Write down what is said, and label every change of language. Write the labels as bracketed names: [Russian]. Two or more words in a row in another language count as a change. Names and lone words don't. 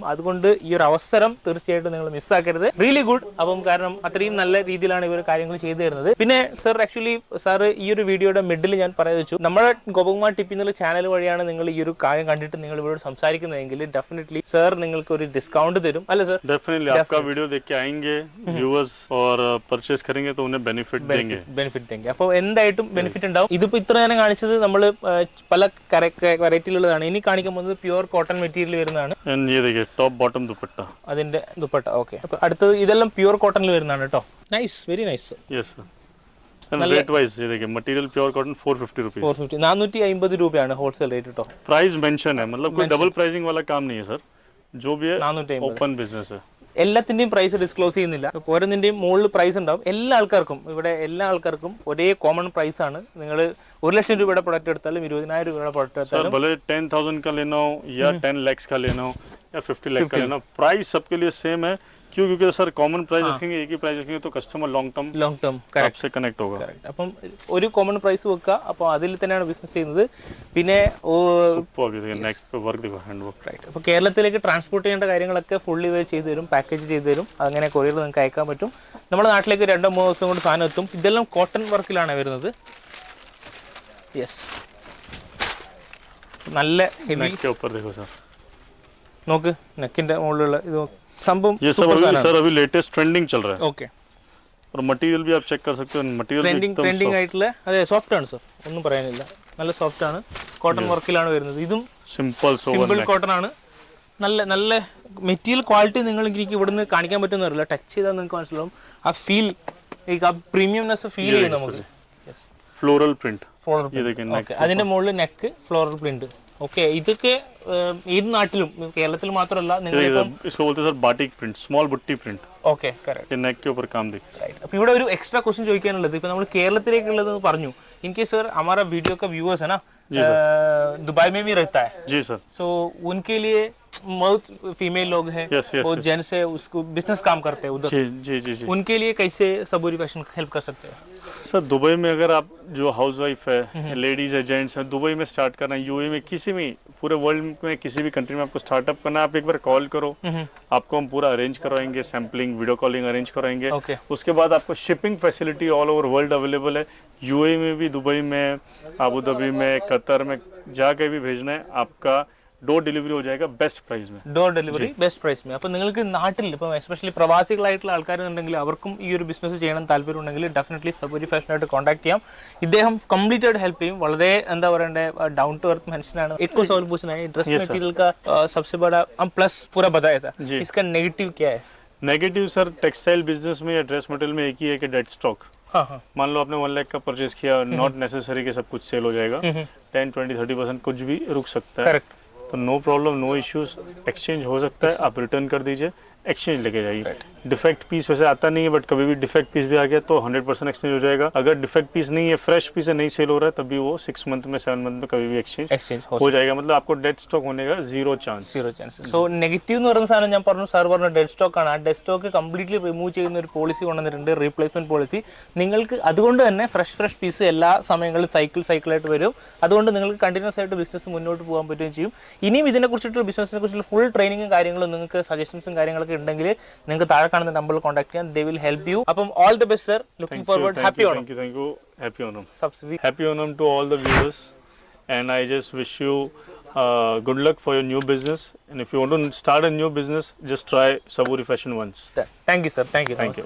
[Malayalam] അതുകൊണ്ട് ഈ ഒരു അവസരം തീർച്ചയായിട്ടും നിങ്ങൾ മിസ്സാക്കരുത്. [English] Really good. [Malayalam] അപ്പം കാരണം അത്രയും നല്ല രീതിയിലാണ് ഇവർ കാര്യങ്ങൾ ചെയ്തു തരുന്നത്. പിന്നെ [English] sir actually sir [Malayalam] ഈ ഒരു വീഡിയോയുടെ മിഡിൽ ഞാൻ പറയാൻ വെച്ചു, നമ്മുടെ ഗോപകുമാർ ടിപ്പി എന്നുള്ള ചാനൽ വഴിയാണ് നിങ്ങൾ ഈ ഒരു കാര്യം കണ്ടിട്ട് നിങ്ങൾ ഇവരോട് സംസാരിക്കുന്നതെങ്കിൽ [English] definitely sir [Malayalam] നിങ്ങൾക്ക് ഒരു ഡിസ്കൗണ്ട് തരും അല്ലേ സർ? [Hindi] डेफिनेटली आपका वीडियो देख के आएंगे व्यूअर्स और परचेस करेंगे तो उन्हें बेनिफिट देंगे. [Malayalam] അപ്പോൾ എന്തായിട്ടും ബെനിഫിറ്റ് ഉണ്ടാവും. ഇതിപ്പോ ഇത്ര നേരം കാണിച്ചത് നമ്മൾ പല വെറൈറ്റിയിലുള്ളതാണ്. ഇനി കാണിക്കാൻ പോകുന്നത് [English] pure cotton material [Malayalam] വരുന്നതാണ്. [Hindi] ये देखिए [English] top bottom [Hindi] दुपट्टा. [Malayalam] അതിന്റെ ദുപ്പട്ട. ഓക്കെ, അപ്പൊ അടുത്തത് ഇതെല്ലാം പ്യുവർ കോട്ടണിൽ വരുന്നതാണ് കേട്ടോ. [English] Nice, very nice. Yes sir. And rate wise [Hindi] ये देखिए [English] material pure cotton 450 rupees. [Malayalam] 450 രൂപയാണ് [English] wholesale rate [Malayalam] കേട്ടോ. [English] price mention [Hindi] है, मतलब कोई [English] double pricing [Hindi] वाला काम नहीं है सर. जो भी है 450 [English] open business [Hindi] है. [Malayalam] എല്ലാത്തിന്റെയും [English] price disclose [Malayalam] ചെയ്യുന്നില്ല. ഓരോന്നിന്റെയും മുകളിൽ പ്രൈസ് ഉണ്ടാവും. എല്ലാ ആൾക്കാർക്കും ഒരേ [English] common price [Malayalam] ആണ്. നിങ്ങൾ 1 ലക്ഷം രൂപയുടെ പ്രൊഡക്റ്റ് എടുത്താലും 20,000 രൂപയുടെ പ്രൊഡക്റ്റ് എടുത്താലും [Hindi] भले 10,000 का लेना हो या 10 लाख का लेना हो या 50 लाख का लेना हो, प्राइस सबके लिए सेम है. क्यों? क्योंकि सर [English] common price [Hindi] रखेंगे, एक ही प्राइस रखेंगे तो [English] customer long term [Hindi] आपसे कनेक्ट होगा. [Malayalam] അപ്പം ഒരു [English] common price [Malayalam] വെക്കുക. അപ്പോൾ അതിൽ തന്നെയാണ് ബിസിനസ് ചെയ്യുന്നത്. പിന്നെ [Hindi] नेक पे वर्क देखो, [English] hand work. [Malayalam] റൈറ്റ്. അപ്പോൾ കേരളത്തിലേക്ക് ട്രാൻസ്പോർട്ട് ചെയ്യേണ്ട കാര്യങ്ങളൊക്കെ ഫുള്ളി ഇവർ ചെയ്തു തരും, പാക്കേജ് ചെയ്തു തരും. അങ്ങനെ കൊറിയർ നിങ്ങൾക്ക് അയക്കാൻ പറ്റും. നമ്മുടെ നാട്ടിലേക്ക് 2-3 ദിവസം കൊണ്ട് സാധനം എത്തും. ഇതെല്ലാം കോട്ടൺ വർക്കിലാണ് വരുന്നത്. യെസ്, നല്ല ഹെവി. [Hindi] नेक के ऊपर देखो सर, [Malayalam] നോക്ക് നെക്കിന്റെ മുകളിലുള്ള ഇത് സംഭവം. [Hindi] ये सब अभी [English] latest trending [Hindi] चल रहा है. [Malayalam] ഓക്കെ, [Hindi] और मटेरियल भी आप चेक कर सकते हो. मटेरियल [Malayalam] ട്രെൻഡിങ് ആയിട്ടുള്ള അതെ സോഫ്റ്റ് ആണ് സർ, ഒന്നും പറയാനില്ല. നല്ല സോഫ്റ്റ് ആണ്. കോട്ടൺ വർക്കിലാണ് വരുന്നത്. ഇതും [English] simple cotton [Malayalam] ആണ്. നല്ല [English] material quality [Malayalam] നിങ്ങൾ എനിക്ക് ഇവിടുന്ന് കാണിക്കാൻ പറ്റുമെന്ന് അറിയില്ല. ടച്ച് ചെയ്താൽ നിങ്ങൾക്ക് മനസ്സിലാവും ആ ഫീൽ, ആ [English] premiumness feel [Malayalam] ചെയ്യും നമുക്ക്. [English] Floral print. [Malayalam] അതിന്റെ മുകളിൽ [English] neck floral print. [Malayalam] ഓക്കെ, ഇതൊക്കെ ഏത് നാട്ടിലും കേരളത്തിൽ മാത്രമല്ല നിങ്ങൾ [Hindi] इसको बोलते हैं सर [English] batik print, small butti print. Okay, correct. [Hindi] ये नेक के ऊपर काम देखिए. राइट. [Malayalam] അപ്പോൾ ഇവിടെ ഒരു [English] extra question [Malayalam] ചോദിക്കാനുള്ളത്, ഇപ്പോൾ നമ്മൾ കേരളത്തിലേക്കുള്ളത് പറഞ്ഞു. [Hindi] इनके सर हमारा वीडियो का व्यूअर्स है ना, दुबई में भी रहता है. जी सर. सो उनके लिए बहुत फीमेल लोग हैं, वो जेंट्स है, उसको बिजनेस काम करते हैं उधर. जी. उनके लिए कैसे सबूरी फैशन हेल्प कर सकते हैं? सर दुबई में अगर आप जो [English] house wife [Hindi] है, लेडीज है, जेंट्स है, दुबई में स्टार्ट करना है, यूएई में, किसी भी पूरे वर्ल्ड में किसी भी कंट्री में आपको स्टार्टअप करना है, आप एक बार कॉल करो, आपको हम पूरा अरेंज करवाएंगे, [English] sampling, video calling arrange [Hindi] कराएंगे. उसके बाद आपको [English] shipping facility all over world available [Hindi] है. यूएई में भी, दुबई में, आबू धाबी में, कतर में, जाके भी भेजना है. आपका [English] door delivery [Hindi] हो जाएगा [English] best price [Hindi] में. [English] door delivery best price में. [Malayalam] അപ്പോൾ നിങ്ങൾക്ക് നാട്ടിൽ ഇപ്പോൾ എസ്പെഷ്യലി പ്രവാസികളായിട്ടുള്ള ആൾക്കാരുണ്ടെങ്കിൽ അവർക്കും ഈ ഒരു ബിസിനസ് ചെയ്യണം താല്പര്യമുണ്ടെങ്കിൽ ഡെഫിനറ്റ്ലി സബൂരി ഫാഷനായിട്ട് കോൺടാക്ട് ചെയ്യാം. ഇദ്ദേഹം കംപ്ലീറ്റ് ആയിട്ട് ഹെൽപ്പ് ചെയ്യും. വളരെ എന്താ പറയണ്ടേ, [English] down to earth [Malayalam] മനുഷ്യനാണ്. [Hindi] एक सवाल पूछना है, [English] dress material [Hindi] का सबसे बड़ा हम प्लस पूरा बताया था, इसका नेगेटिव क्या है? नेगेटिव सर [English] textile business [Hindi] में या [English] dress material [Hindi] में एक ही है कि [English] dead stock. [Hindi] मान लो आपने 1 लाख का परचेज किया, [English] not necessary [Hindi] कि सब कुछ सेल हो जाएगा. 10, 20, 30% कुछ भी रुक सकता है. करेक्ट. तो [English] no problem, no issues. [Hindi] एक्सचेंज हो सकता है, आप रिटर्न कर दीजिए, एक्सचेंज लेके जाइए. [English] defect piece [Hindi] वैसे आता नहीं है, बट कभी भी [English] defect piece [Hindi] भी आ गया तो 100% एक्सचेंज हो जाएगा. अगर [English] defect piece [Hindi] नहीं है, [English] fresh piece [Hindi] है, नहीं सेल हो रहा है, तभी वो 6 मंथ में 7 मंथ में कभी भी एक्सचेंज हो जाएगा. मतलब आपको [English] dead stock [Hindi] होने का [English] zero chance. [Malayalam] സോ നെഗറ്റീവ് എന്ന് പറയുന്ന സാധനം ഞാൻ പറഞ്ഞു, സാർ പറഞ്ഞ [English] dead stock [Malayalam] ആണ്. ആ [English] dead stock completely remove [Malayalam] ചെയ്യുന്ന ഒരു പോളിസി കൊണ്ടുവന്നിട്ടുണ്ട്, [English] replacement policy. [Malayalam] നിങ്ങൾക്ക് അതുകൊണ്ട് തന്നെ [English] fresh piece [Malayalam] എല്ലാ സമയങ്ങളിലും സൈക്കിളായിട്ട് വരും. അതുകൊണ്ട് നിങ്ങൾക്ക് കണ്ടിന്യൂസ് ആയിട്ട് ബിസിനസ് മുന്നോട്ട് പോകാൻ പറ്റുകയും ചെയ്യും. ഇനിയും ഇതിനെക്കുറിച്ചിട്ടുള്ള ബിസിനസിനെ കുറിച്ചുള്ള ഫുൾ ട്രെയിനിങ്ങും കാര്യങ്ങളും നിങ്ങൾക്ക് സജഷൻസും കാര്യങ്ങളൊക്കെ ഉണ്ടെങ്കിൽ നിങ്ങൾക്ക് താഴെ കാണുന്ന നമ്പറിൽ കോൺടാക്ട് ചെയ്യാം. [English] They will help you. അപ്പം all the best sir. Looking forward. Happy Onam. Thank you. Happy Onam. Happy Onam to all the viewers. And I just wish you good luck for your new business. And if you want to start a new business, just try Saburi Fashion once. Thank you sir. Thank you.